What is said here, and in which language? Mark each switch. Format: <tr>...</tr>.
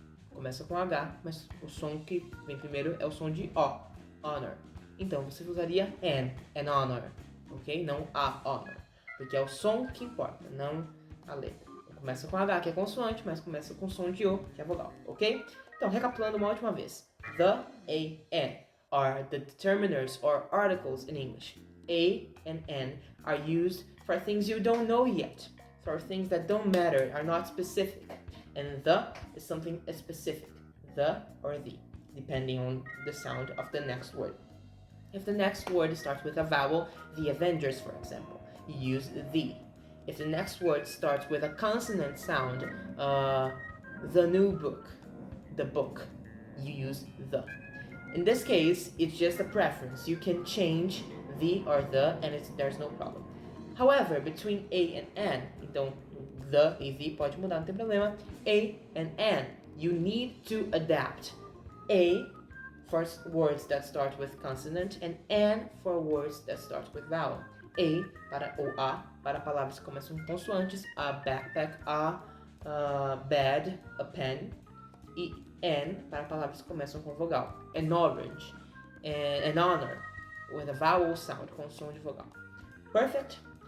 <pt>Começa com H, mas o som que vem primeiro é o som de O. Honor. então você usaria an honor, ok? Não a honor, porque é o som que importa, não a letra. Começa com H, que é consoante, mas começa com som de O, que é vogal, ok? Então, recapitulando uma última vez.</pt> <en>The, a, an are the determiners or articles in English. A and an are used for things you don't know yet, for things that don't matter, are not specific. And the is something specific, the or the, depending on the sound of the next word. If the next word starts with a vowel, the Avengers, for example, you use the. If the next word starts with a consonant sound, the new book, the book, you use the. In this case, it's just a preference. You can change the or the, and there's no problem. However, between a and an,</en> <pt>então the e the pode mudar, não tem problema.</pt> <en>A and an, you need to adapt. A for words that start with consonant and an for words that start with vowel.</en> <pt>A para ou a para palavras que começam com consoantes, a backpack, a bed, a pen, e an para palavras que começam com vogal.</pt> <en>An orange, an honor, with a vowel sound,</en> <pt>com som de vogal.</pt> <en>Perfect?</en>